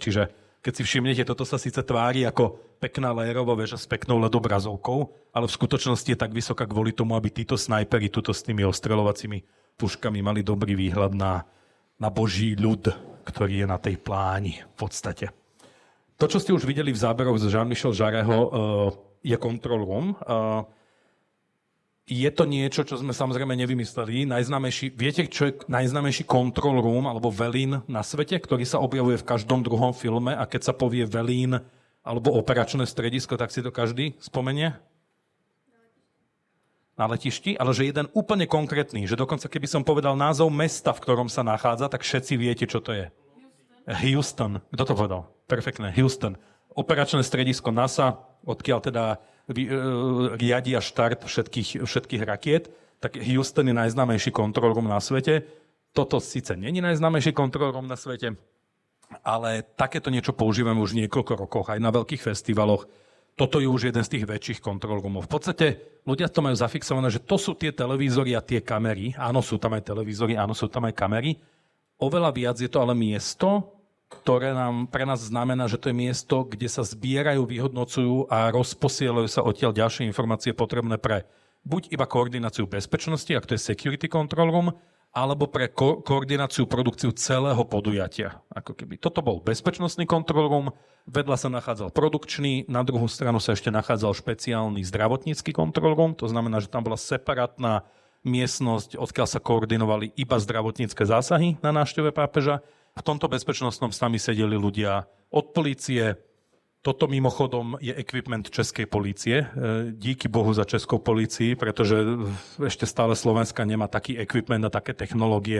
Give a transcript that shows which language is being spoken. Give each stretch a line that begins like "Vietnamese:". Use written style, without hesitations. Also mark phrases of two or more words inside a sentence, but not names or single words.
Slovak: Čiže keď si všimnete, toto sa síce tvári ako pekná lajerová väža s peknou ledobrazovkou, ale v skutočnosti je tak vysoká kvôli tomu, aby títo snajperi tuto s tými ostreľovacími puškami mali dobrý výhľad na Boží ľud, ktorý je na tej pláni v podstate. To, čo ste už videli v záberoch z Jean-Michel Jarreho, je
English: control room.
Slovak: Je to niečo, čo sme samozrejme nevymysleli. Viete, čo je najznámejší
English: control room
Slovak: alebo velín na svete, ktorý sa objavuje v každom druhom filme a keď sa povie velín alebo operačné stredisko, tak si to každý spomenie? Na letišti, ale že jeden úplne konkrétny, že dokonca keby som povedal názov mesta, v ktorom sa nachádza, tak všetci viete, čo to je. Houston. Kto to povedal? Perfektné. Houston. Operačné stredisko NASA, odkiaľ teda riadia štart všetkých rakiet, tak Houston je najznámejší
English: control room
Slovak: na svete. Toto síce nie je najznámejší
English: control room
Slovak: na svete, ale takéto niečo používame už niekoľko rokov, aj na veľkých festivaloch. Toto je už jeden z tých väčších
English: control roomov.
Slovak: V podstate ľudia to majú zafixované, že to sú tie televízory a tie kamery. Áno, sú tam aj televízory, áno, sú tam aj kamery. Oveľa viac je to ale miesto, ktoré pre nás znamená, že to je miesto, kde sa zbierajú, vyhodnocujú a rozposielajú sa odtiaľ ďalšie informácie potrebné pre buď iba koordináciu bezpečnosti, ak to je
English: security control room,
Slovak: alebo pre koordináciu produkciu celého podujatia. Ako keby toto bol bezpečnostný
English: control room,
Slovak: vedľa sa nachádzal produkčný, na druhú stranu sa ešte nachádzal špeciálny zdravotnícky
English: control room,
Slovak: to znamená, že tam bola separátna miestnosť, odkiaľ sa koordinovali iba zdravotnícke zásahy na návšteve pápeža. V tomto bezpečnostnom s nami sedeli ľudia od polície. Toto mimochodom je equipment českej polície.
Czech: Díky Bohu za českou
Slovak: polícii, pretože ešte stále Slovenska nemá taký equipment a také technológie.